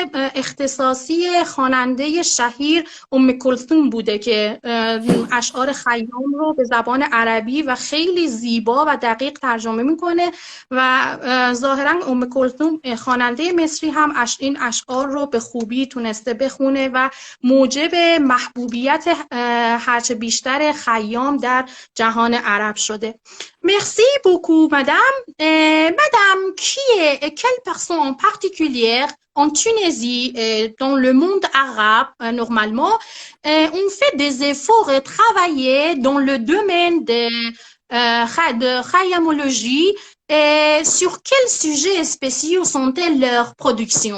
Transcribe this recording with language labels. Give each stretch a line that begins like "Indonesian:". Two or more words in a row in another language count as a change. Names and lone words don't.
Persian: اختصاصی خواننده شهیر کلثوم بوده که اشعار خیام رو به زبان عربی و خیلی زیبا و دقیق ترجمه میکنه و ظاهراً کلثوم خواننده مصری هم این اشعار رو به خوبی تونسته بخونه و موجب محبوبیت هرچه بیشتر خیام در جهان عرب شده.
French: Merci beaucoup, madame. Madame, quelle personne en particulier en Tunisie et dans le monde arabe, normalement, ont fait des efforts et travaillé dans le domaine de khayyamologie et sur quels sujets spéciaux sont-elles leurs productions?